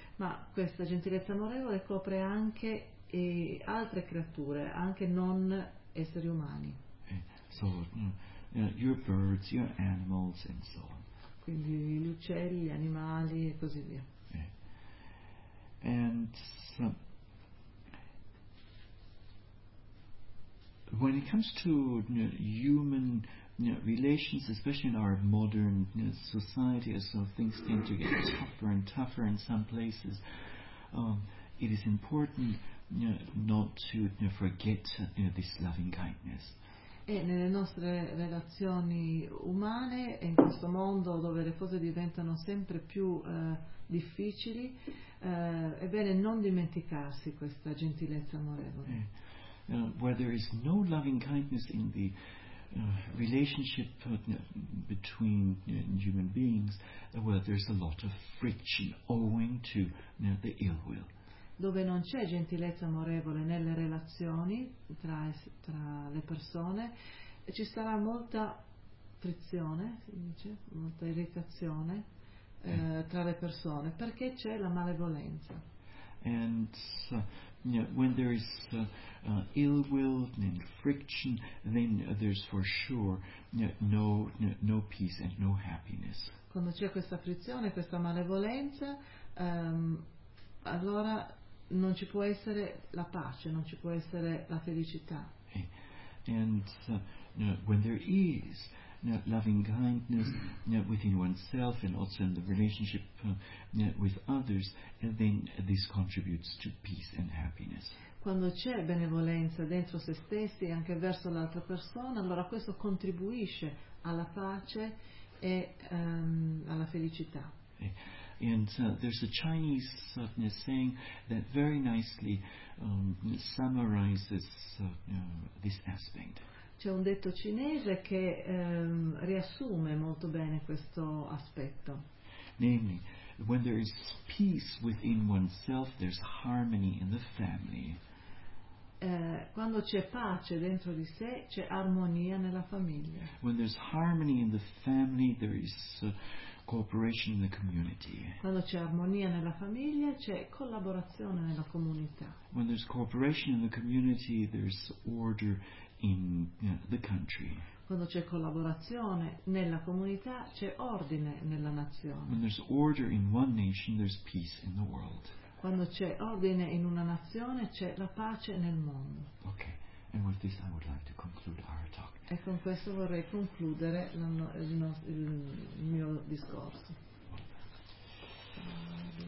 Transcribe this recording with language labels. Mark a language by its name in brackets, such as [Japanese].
[Italian] Ma questa gentilezza amorevole copre anche e altre creature, anche non esseri umani. [English] So, your birds, your animals, and so on. [Italian] Quindi gli uccelli, gli animali e così via. [English] And so, when it comes to human relations, especially in our modern society, as so things tend to get tougher and tougher in some places, it is important not to forget this loving kindness. [Italian] E nelle nostre relazioni umane e in questo mondo dove le cose diventano sempre più difficili, è bene non dimenticarsi questa gentilezza amorevole. [English] Where there is no loving kindness in the relationship between human beings, well, there's a lot of friction owing to the ill will. [Italian] Dove non c'è gentilezza amorevole nelle relazioni tra le persone, ci sarà molta frizione, si dice, molta irritazione tra le persone, perché c'è la malevolenza. [English] And when there is ill will and friction, then there's for sure no peace and no happiness. [Italian] Quando c'è questa frizione, questa malevolenza, allora non ci può essere la pace, non ci può essere la felicità. [English] And when there is loving kindness within oneself and also in the relationship with others, then this contributes to peace and happiness. [Italian] Quando c'è benevolenza dentro se stessi e anche verso l'altra persona, allora questo contribuisce alla pace e alla felicità. [English] And there's a Chinese saying that very nicely summarizes this aspect. [Italian] C'è un detto cinese che riassume molto bene questo aspetto. [English] Namely, when there is peace within oneself, there's harmony in the family. [Italian] Quando c'è pace dentro di sé, c'è armonia nella famiglia. [English] When there's harmony in the family, there is cooperation in the community. [Italian] Quando c'è armonia nella famiglia, c'è collaborazione nella comunità. [English] When there's cooperation in the community, there's order in the country. [Italian] Quando c'è collaborazione nella comunità, c'è ordine nella nazione. [English] When there's order in one nation, there's peace in the world. [Italian] Quando c'è ordine in una nazione, c'è la pace nel mondo. [English] Okay. And with this I would like to conclude our talk. [Italian] E con questo vorrei concludere il mio discorso.